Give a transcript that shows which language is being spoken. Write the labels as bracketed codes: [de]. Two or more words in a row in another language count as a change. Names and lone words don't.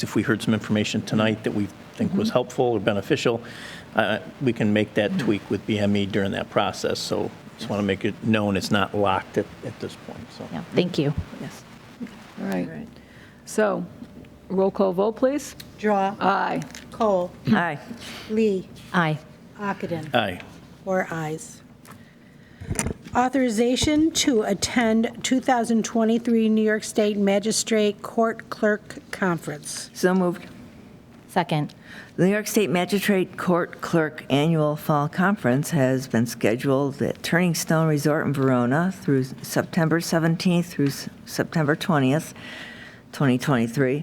[en] If we heard some information tonight that we think was helpful or beneficial, we can make that tweak with BME during that process. So just want to make it known it's not locked at this point. So. Yeah, thank you. Yes. All right. So, roll call vote, please. Drawe. Aye. Kohl. Aye. Lee. Aye. Ockenden. Aye. 4 ayes. Authorization to attend 2023 New York State Magistrate Court Clerk Conference. So moved. Second. The New York State Magistrate Court Clerk Annual Fall Conference has been scheduled at Turning Stone Resort in Verona through September 17th through September 20th, 2023.